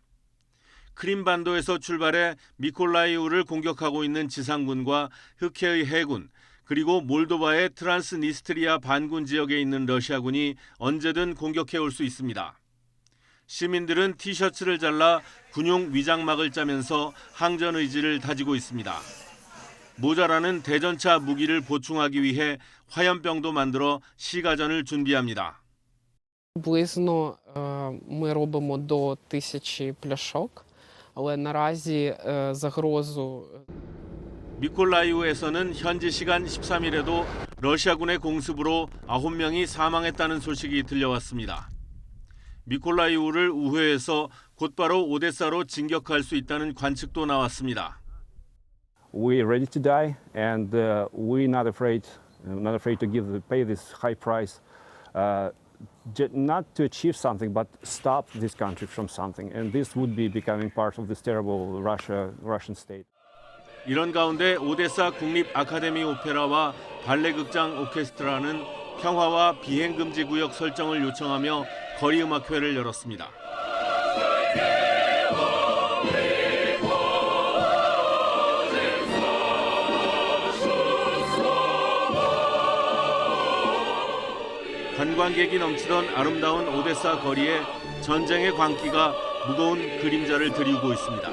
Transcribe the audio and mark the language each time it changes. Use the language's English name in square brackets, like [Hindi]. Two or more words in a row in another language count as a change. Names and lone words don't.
[Korean] 크림반도에서 출발해 미콜라이우를 공격하고 있는 지상군과 흑해의 해군, 그리고 몰도바의 트란스니스트리아 반군 지역에 있는 러시아군이 언제든 공격해올 수 있습니다. 시민들은 티셔츠를 잘라 군용 위장막을 짜면서 항전 의지를 다지고 있습니다. 모자라는 대전차 무기를 보충하기 위해 화염병도 만들어 시가전을 준비합니다. [Ukrainian] Приблизно ми робимо до 1000 пляшок, але наразі загрозу [Korean] 미콜라이우에서는 현지 시간 13일에도 러시아군의 공습으로 9명이 사망했다는 소식이 들려왔습니다. 미콜라이우를 우회해서 곧바로 오데사로 진격할 수 있다는 관측도 나왔습니다. [English] We're ready to die, and we're not afraid to pay this high price, not to achieve something, but stop this country from something. And this would be becoming part of this terrible Russian state. [Korean] 이런 가운데 오데사 국립 아카데미 오페라와 발레극장 오케스트라는 평화와 비행금지 구역 설정을 요청하며 거리음악회를 열었습니다. 관광객이 넘치던 아름다운 오데사 거리에 전쟁의 광기가 무거운 그림자를 드리우고 있습니다.